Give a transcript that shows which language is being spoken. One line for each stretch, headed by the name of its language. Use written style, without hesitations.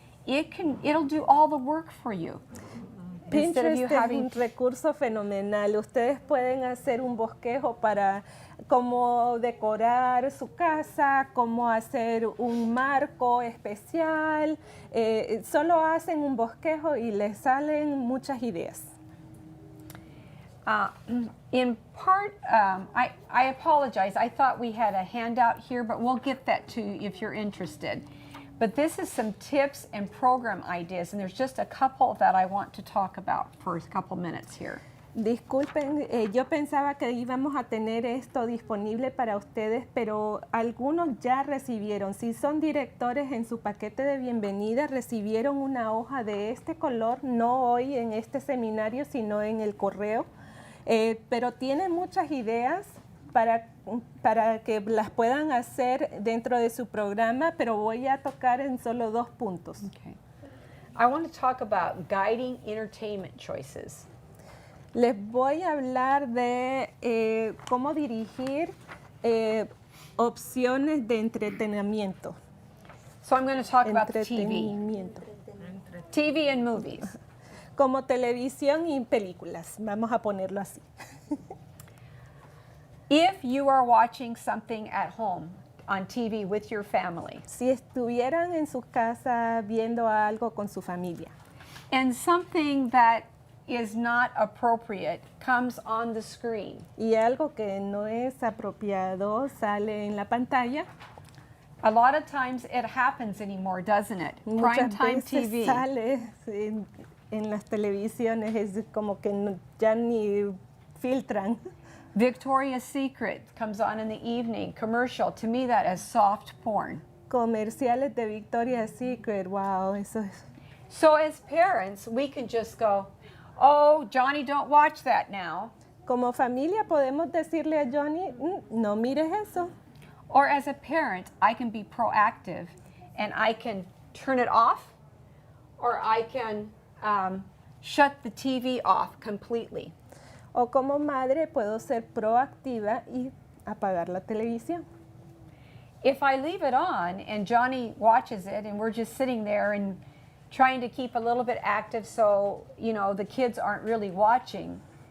English: It'll do all the work for you.
Spanish: Pinterest es un recurso fenomenal. Ustedes pueden hacer un bosquejo para cómo decorar su casa, cómo hacer un marco especial. Solo hacen un bosquejo y les salen muchas ideas.
English: In part, I apologize. I thought we had a handout here, but we'll get that to you if you're interested. But this is some tips and program ideas, and there's just a couple that I want to talk about for a couple minutes here.
Spanish: Disculpen, yo pensaba que íbamos a tener esto disponible para ustedes, pero algunos ya recibieron. Si son directores en su paquete de bienvenida, recibieron una hoja de este color, no hoy en este seminario, sino en el correo. Pero tienen muchas ideas para que las puedan hacer dentro de su programa, pero voy a tocar en solo 2 puntos.
English: Okay. I want to talk about guiding entertainment choices.
Spanish: Les voy a hablar de cómo dirigir opciones de entretenimiento.
English: So I'm going to talk about TV. TV and movies.
Spanish: Como televisión y películas, vamos a ponerlo así.
English: If you are watching something at home on TV with your family,
Spanish: si estuvieran en su casa viendo algo con su familia,
English: and something that is not appropriate comes on the screen,
Spanish: y algo que no es apropiado sale en la pantalla,
English: a lot of times it happens anymore, doesn't it?
Spanish: muchas
English: Primetime
Spanish: veces
English: TV.
Spanish: sale en las televisiones, es como que ya ni filtran.
English: Victoria's Secret comes on in the evening, commercial. To me, that is soft porn.
Spanish: Comerciales de Victoria's Secret, wow, eso es.
English: So as parents, we can just go, oh, Johnny, don't watch that now.
Spanish: Como familia podemos decirle a Johnny, no mires eso.
English: Or as a parent, I can be proactive and I can turn it off, or I can shut the TV off completely.
Spanish: O como madre puedo ser proactiva y apagar la televisión.
English: If I leave it on and Johnny watches it and we're just sitting there and trying to keep a little bit active so, the kids aren't really watching,